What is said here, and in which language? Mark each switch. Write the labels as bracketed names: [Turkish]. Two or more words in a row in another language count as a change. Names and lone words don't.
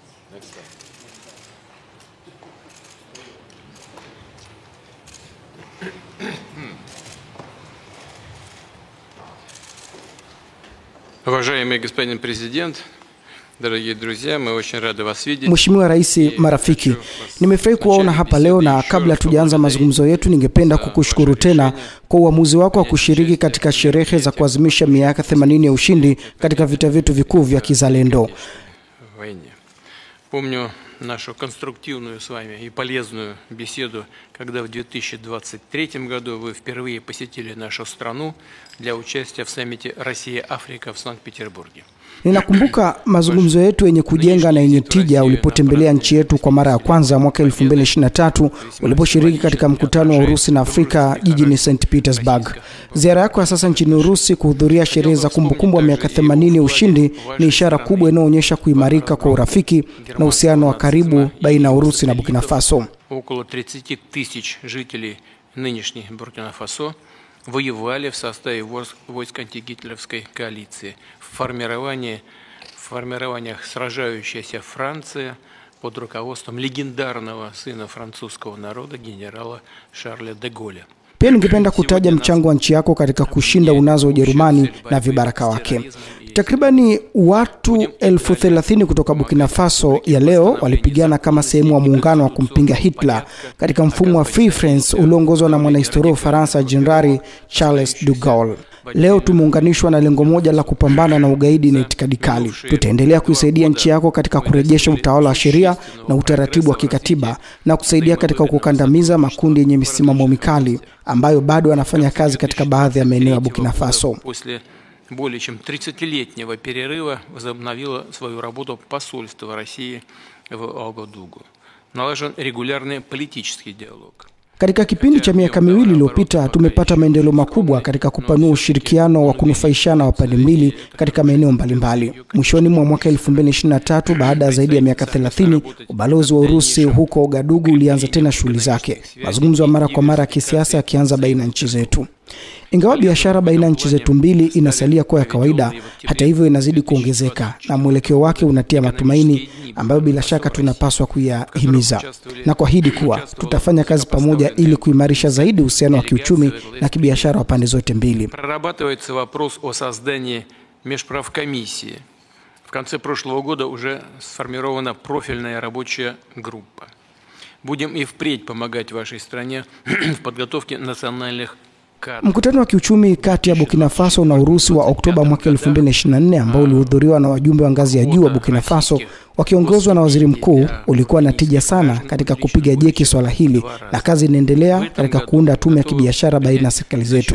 [Russian] Уважаемый господин президент, daragie друзья, мы очень рады вас видеть. [Swahili] Mheshimiwa Rais, marafiki, nimefurahi kuwaona hapa leo, na kabla tujaanza mazungumzo yetu ningependa kukushukuru tena kwa uamuzi wako wa kushiriki katika sherehe za kuadhimisha miaka 80 ya ushindi katika vita vyetu vikuu vya kizalendo. [Russian] Помню нашу конструктивную с вами и полезную беседу, когда в 2023 году вы впервые посетили нашу страну для участия в саммите Россия-Африка в Санкт-Петербурге. [Swahili] Ninakumbuka mazungumzo yetu yenye kujenga na yenye tija ulipotembelea nchi yetu kwa mara ya kwanza mwaka 2023 uliposhiriki katika mkutano wa Urusi na Afrika jijini St. Petersburg. Ziara yako ya sasa nchini Urusi kuhudhuria sherehe za kumbukumbu wa miaka 80 ya ushindi ni ishara kubwa inayoonyesha kuimarika kwa urafiki na uhusiano wa karibu baina ya Urusi na Burkina Faso. [Russian] Около 30 тысяч жителей нынешней Буркина-Фасо воевали в составе войск антигитлеровской коалиции. В формированиях сражающаяся Франция под руководством легендарного сына французского народа генерала Шарля де Голля. [Swahili] Pia ningependa kutaja mchango wa nchi yako katika kushinda unazo Ujerumani na vibaraka wake. Takribani watu 30,000 kutoka Burkina Faso ya leo walipigana kama sehemu wa muungano wa kumpinga Hitler katika mfumo wa Free France ulioongozwa na mwanahistoria wa Faransa Jenerali Charles de Gaulle. Leo tumeunganishwa na lengo moja la kupambana na ugaidi na itikadi kali. Tutaendelea kuisaidia nchi yako katika kurejesha utawala wa sheria na utaratibu wa kikatiba na kusaidia katika kukandamiza makundi yenye misimamo mikali ambayo bado yanafanya kazi katika baadhi ya maeneo ya Burkina Faso. [Russian] Более чем 30-летнего перерыва возобновило свою работу посольство России в Ouagadougou. Налажен регулярный политический диалог. [Swahili] Katika kipindi cha miaka miwili iliyopita tumepata maendeleo makubwa katika kupanua ushirikiano wa kunufaishana wa pande mbili katika maeneo mbalimbali. Mwishoni mwa mwaka 2023, baada ya zaidi ya miaka 30, ubalozi wa Urusi huko Ouagadougou ulianza tena shughuli zake. Mazungumzo ya mara kwa mara ya kisiasa yakianza baina nchi zetu. Ingawa biashara baina nchi zetu mbili inasalia kuwa ya kawaida, hata hivyo inazidi kuongezeka na mwelekeo wake unatia matumaini ambayo bila shaka tunapaswa kuyahimiza. Na kuahidi kuwa tutafanya kazi pamoja ili kuimarisha zaidi uhusiano wa kiuchumi na kibiashara wa pande zote mbili. [Russian] Прорабатывается вопрос о создании межправкомиссии. В конце прошлого года уже сформирована профильная рабочая группа. Будем и впредь помогать вашей стране в подготовке национальных. [Swahili] Mkutano wa kiuchumi kati ya Burkina Faso na Urusi wa Oktoba mwaka 2024 ambao ulihudhuriwa na wajumbe wa ngazi ya juu wa Burkina Faso wakiongozwa na waziri mkuu ulikuwa na tija sana katika kupiga jeki swala hili, na kazi inaendelea katika kuunda tume ya kibiashara baina ya serikali zetu.